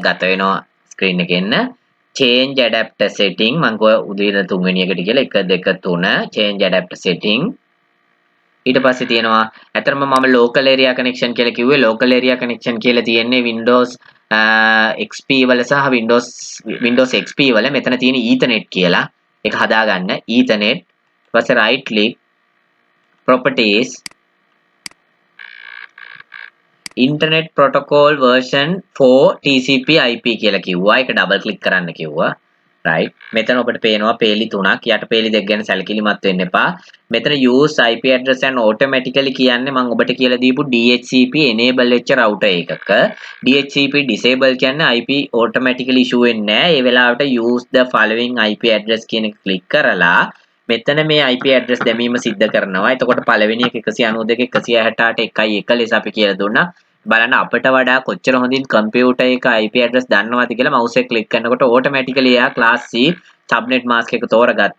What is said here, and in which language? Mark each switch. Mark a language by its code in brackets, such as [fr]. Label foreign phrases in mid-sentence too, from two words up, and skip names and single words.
[si] ගත වෙනවා ස්ක්‍රීන් එකේ එන්න [en] change adapter setting [si] මම කෝ උදේට තුන්වෙනි එකට කියලා 1 2 3 [en] change adapter setting [si] ඊට පස්සේ තියෙනවා ඇතරම මම [en] local area connection [si] කියලා කිව්වේ [en] local area connection [si] කියලා තියෙන්නේ Windows XP වල සහ Windows XP වල මෙතන තියෙන Ethernet කියලා ඒක හදාගන්න Ethernet ඊට පස්සේ [en] right click properties internet protocol version 4 TCP IP [si] කියලා කිව්වා ඒක [en] double click [si] කරන්න කිව්වා right මෙතන ඔබට පේනවා පේලි තුනක් යට පේලි දෙක ගැන සැලකිලිමත් වෙන්න එපා මෙතන [en] use IP address and automatically [si] කියන්නේ මම ඔබට කියලා දීපු [en] DHCP enable [si] වෙච්ච router එකක [en] DHCP disable [si] කියන්නේ [en] IP automatically issue [si] වෙන්නේ නැහැ ඒ වෙලාවට [en] use the following IP address [si] කියන එක ක්ලික් කරලා මෙතන මේ [en] IP address [si] දැමීම සිද්ධ කරනවා එතකොට පළවෙනි එක 192 168 1 ලෙස අපි කියලා දුන්නා බලන්න අපිට වඩා කොච්චර හොඳින් කම්පියුටර් එක [en] IP address [si] දන්නවද කියලා mouse එක click කරනකොට automatically එයා [en] class C subnet mask [si] එක තෝරගත්තා.